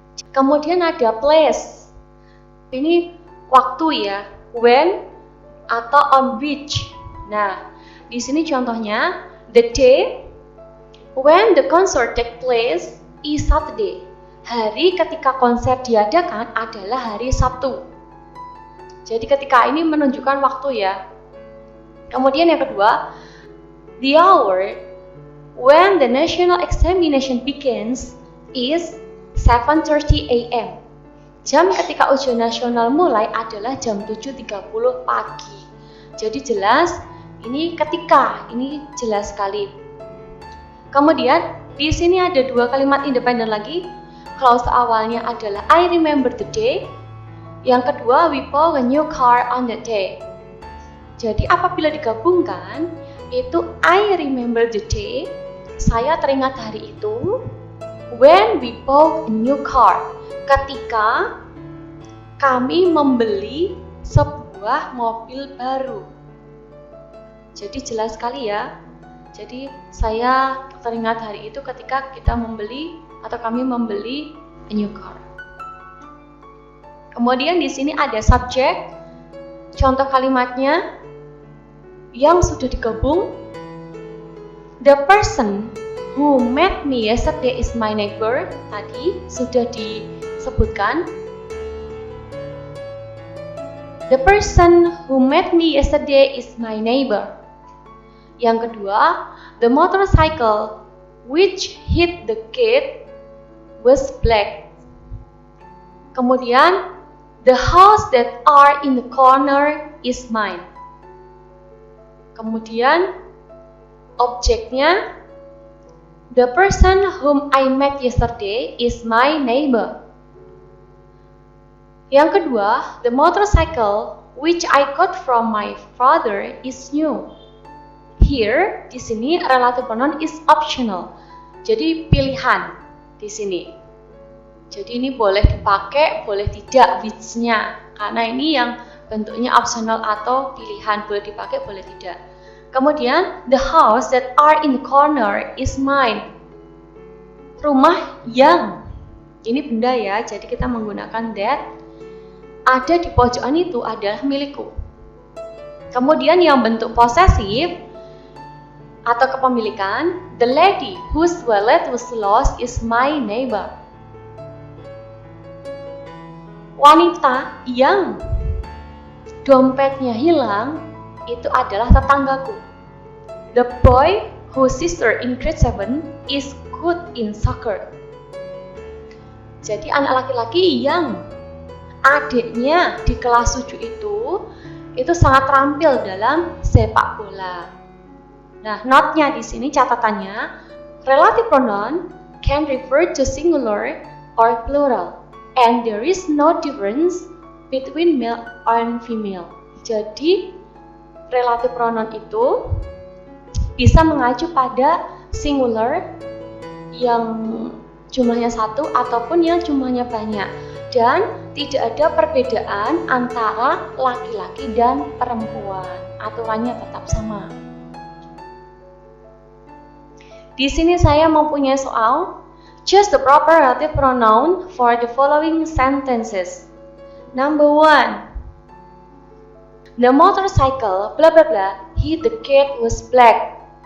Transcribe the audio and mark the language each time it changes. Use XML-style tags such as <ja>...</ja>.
<id>Kemudian ada place. Ini waktu ya, when atau on which. Nah, di sini contohnya</id> <en>the day when the concert take place is Saturday.</en> <id>Hari ketika konser diadakan adalah hari Sabtu. Jadi ketika ini menunjukkan waktu ya. Kemudian yang kedua,</id> <en>the hour when the national examination begins is 7:30 a.m.</en> <id>Jam ketika ujian nasional mulai adalah jam 7.30 pagi. Jadi jelas, ini ketika, ini jelas sekali. Kemudian di sini ada 2 kalimat independen lagi. Klausa awalnya adalah</id> <en>I remember the day.</en> <id>Yang kedua,</id> <en>we bought a new car on that day.</en> <id>Jadi apabila digabungkan, itu</id> <en>I remember the day,</en> <id>saya teringat hari itu.</id> <en>When we bought a new car,</en> <id>ketika kami membeli sebuah mobil baru. Jadi jelas sekali ya. Jadi saya teringat hari itu ketika kita membeli atau kami membeli</id> <en>a new car.</en> <id>Kemudian di sini ada subjek. Contoh kalimatnya yang sudah digabung.</id> <en>The person who met me yesterday is my neighbor.</en> <id>Tadi sudah disebutkan.</id> <en>The person who met me yesterday is my neighbor.</en> <id>Yang kedua,</id> <en>the motorcycle which hit the kid was black.</en> <id>Kemudian,</id> <en>the house that are in the corner is mine.</en> <id>Kemudian, objeknya,</id> <en>the person whom I met yesterday is my neighbor.</en> <id>Yang kedua,</id> <en>the motorcycle which I got from my father is new.</en> <id>Here, di sini</id> <en>relative pronoun is optional.</en> <id>Jadi pilihan di sini. Jadi ini boleh dipakai, boleh tidak which-nya. Karena ini yang bentuknya optional atau pilihan, boleh dipakai, boleh tidak. Kemudian,</id> <en>the house that are in the corner is mine.</en> <id>Rumah yang, ini benda ya, jadi kita menggunakan that. Ada di pojokan itu adalah milikku. Kemudian yang bentuk posesif atau kepemilikan,</id> <en>the lady whose wallet was lost is my neighbor.</en> <id>Wanita yang dompetnya hilang itu adalah tetanggaku.</id> <en>The boy whose sister in grade 7 is good in soccer.</en> <id>Jadi anak laki-laki yang adiknya di kelas 7 itu sangat terampil dalam sepak bola. Nah, note-nya di sini catatannya,</id> <en>relative pronoun can refer to singular or plural, and there is no difference between male and female.</en> <id>Jadi, relative pronoun itu bisa mengacu pada singular yang jumlahnya satu ataupun yang jumlahnya banyak, dan tidak ada perbedaan antara laki-laki dan perempuan. Aturannya tetap sama. Di sini saya mempunyai soal.</id> <en>Choose the proper relative pronoun for the following sentences. Number 1. The motorcycle blah blah blah hit the kid was black.</en>